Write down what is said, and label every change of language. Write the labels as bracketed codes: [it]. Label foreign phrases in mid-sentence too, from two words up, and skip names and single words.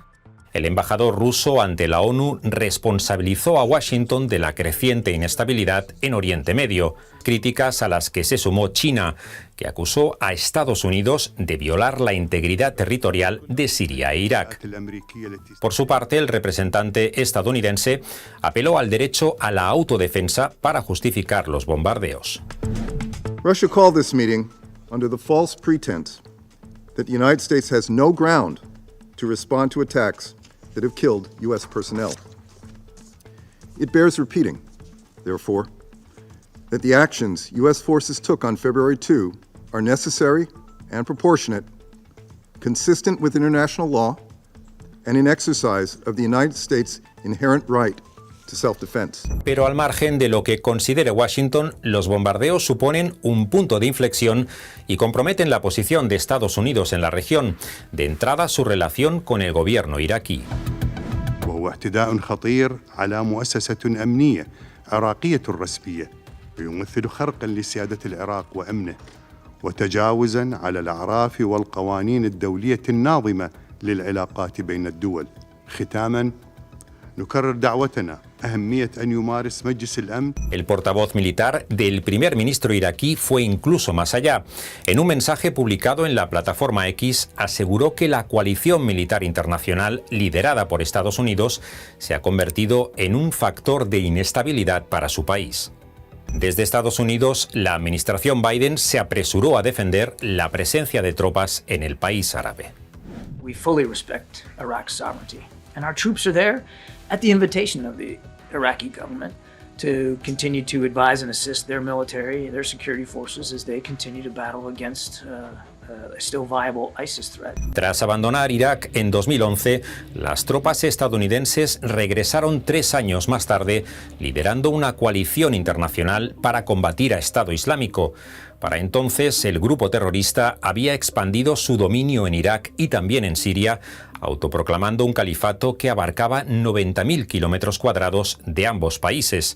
[es] El embajador ruso ante la ONU responsabilizó a Washington de la creciente inestabilidad en Oriente Medio, críticas a las que se sumó China, que acusó a Estados Unidos de violar la integridad territorial de Siria e Irak. Por su parte, el representante estadounidense apeló al derecho a la autodefensa para justificar los bombardeos. [en] Russia called this meeting under the false pretense that the United States has no ground to respond to attacks that have killed U.S. personnel. It bears repeating, therefore, that the actions U.S. forces took on February 2 are necessary and proportionate, consistent with international law, and in exercise of the United States' inherent right to self-defense. [es] Pero al margen de lo que considere Washington, los bombardeos suponen un punto de inflexión y comprometen la posición de Estados Unidos en la región, de entrada su relación con el gobierno iraquí. [ar] وهو اعتداء خطير على مؤسسة أمنية عراقية رسمية ويمثل خرقا لسيادة العراق وأمنه وتجاوزا على الأعراف والقوانين الدولية الناظمة للعلاقات بين الدول. ختاما نكرر دعوتنا أهمية أن يمارس مجلس الأمن. [es] El portavoz militar del primer ministro iraquí fue incluso más allá. En un mensaje publicado en la plataforma X, aseguró que la coalición militar internacional liderada por Estados Unidos se ha convertido en un factor de inestabilidad para su país. Desde Estados Unidos, la administración Biden se apresuró a defender la presencia de tropas en el país árabe. We fully respect Iraq's sovereignty, and our troops are there at the invitation of the Iraqi government to continue to advise and assist their military, their security forces as they continue to battle against a still viable ISIS threat. Tras abandonar Irak en 2011, las tropas estadounidenses regresaron 3 años más tarde, liderando una coalición internacional para combatir a Estado Islámico. Para entonces, el grupo terrorista había expandido su dominio en Irak y también en Siria, autoproclamando un califato que abarcaba 90.000 kilómetros cuadrados de ambos países.